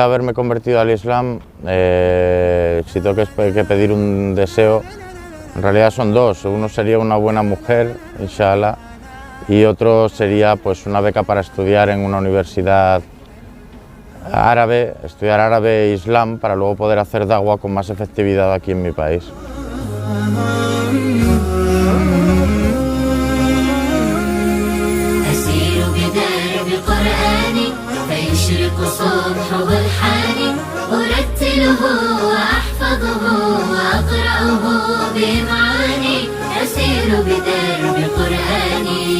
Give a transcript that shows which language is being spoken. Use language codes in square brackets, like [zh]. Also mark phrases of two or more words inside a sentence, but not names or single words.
[es] haberme convertido al Islam, si tengo que pedir un deseo, en realidad son dos. Uno sería una buena mujer, inshallah, y otro sería pues una beca para estudiar en una universidad árabe, estudiar árabe e Islam para luego poder hacer da'wah con más efectividad aquí en mi país. [ar] يشرق صبح برحاني أرتله وأحفظه وأقرأه بمعاني أسير أسير بدرب قرآني.